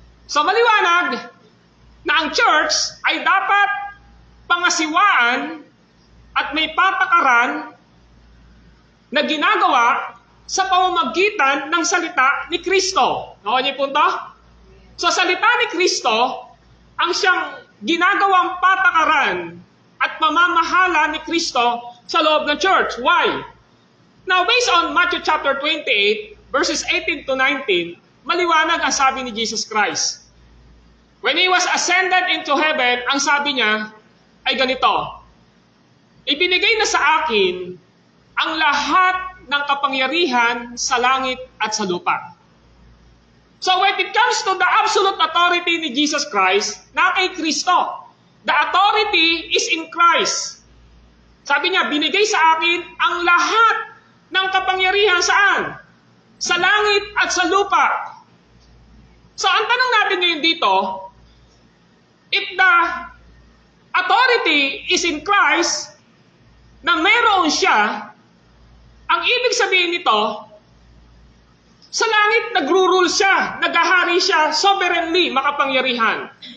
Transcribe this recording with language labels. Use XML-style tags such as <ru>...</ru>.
<tl>So maliwanag na ang church ay dapat pangasiwaan at may patakaran na ginagawa sa pamamagitan ng salita ni Kristo. Nakuha niyo yung punto? So salita ni Kristo ang siyang ginagawang patakaran at pamamahala ni Kristo sa loob ng church.</tl> <en>Why? Now, based on Matthew chapter 28, verses 18 to 19,</en> <tl>maliwanag ang sabi ni</tl> <en>Jesus Christ. When He was ascended into heaven,</en> <tl>ang sabi niya ay ganito, ibinigay na sa akin ang lahat ng kapangyarihan sa langit at sa lupa.</tl> <en>So when it comes to the absolute authority ni Jesus Christ,</en> <tl>na kay Kristo,</tl> <en>the authority is in Christ.</en> <tl>Sabi niya, binigay sa akin ang lahat ng kapangyarihan saan? Sa langit at sa lupa. So ang tanong natin ngayon dito,</tl> <en>if the authority is in Christ,</en> <tl>na meron siya, ang ibig sabihin nito, sa langit nagro-rule siya, naghahari siya, sovereignly, makapangyarihan.</tl>